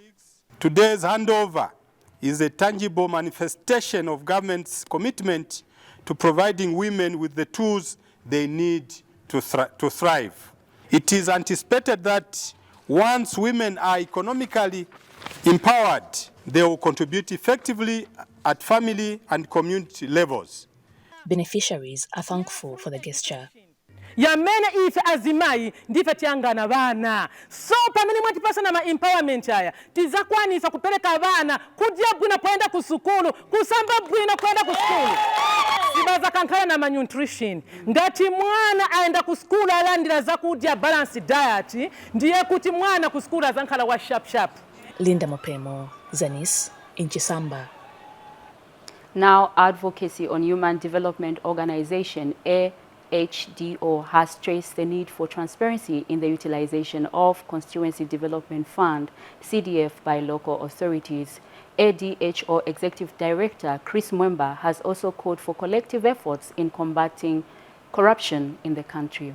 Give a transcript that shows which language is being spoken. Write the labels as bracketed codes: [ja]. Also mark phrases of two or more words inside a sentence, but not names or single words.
[en] Today's handover is a tangible manifestation of government's commitment to providing women with the tools they need to thrive. It is anticipated that once women are economically empowered, they will contribute effectively at family and community levels. Beneficiaries are thankful for the gesture. [ny] Yamene ife azimai ndife tiangana bana. So pamene mwatipasa na empowerment haya tizakwanisa kupeleka bana kudya bwino kwenda kusukulu kusamba bwino kwenda kusukulu. Sibaza kankala na malnutrition. Ngati mwana aenda kusukulu alandira zakudya [en] balanced diet [ny] ndiye kuti mwana kusukulu azankhala wa sharp. [en] Linda Mopemo, Zanis, in Chisamba. Now, Advocacy on Human Development Organization, AHDO, has stressed the need for transparency in the utilization of Constituency Development Fund, CDF, by local authorities. ADHO Executive Director Chris Mwemba has also called for collective efforts in combating corruption in the country.